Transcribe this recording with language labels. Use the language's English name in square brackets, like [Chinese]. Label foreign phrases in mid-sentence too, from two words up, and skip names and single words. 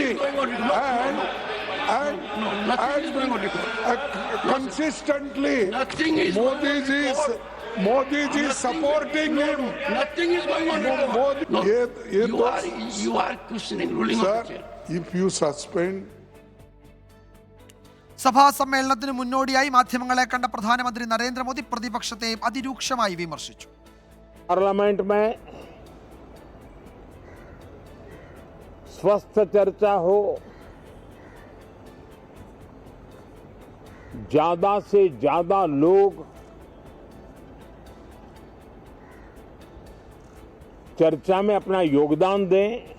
[English] is going on record. No, nothing is going on record. Consistently, Nothing is Modi is supporting him. Nothing is going on record. No, you are questioning ruling of the Sir, chair. if you suspend [Malayalam] സഭാ സമ്മേളനത്തിന് മുന്നോടിയായി മാധ്യമങ്ങളെ കണ്ട പ്രധാനമന്ത്രി നരേന്ദ്രമോദി പ്രതിപക്ഷത്തെ അതിരൂക്ഷമായി വിമർശിച്ചു. [Hindi] पार्लियामेंट में स्वस्थ चर्चा हो, ज्यादा से ज्यादा लोग चर्चा में अपना योगदान दें.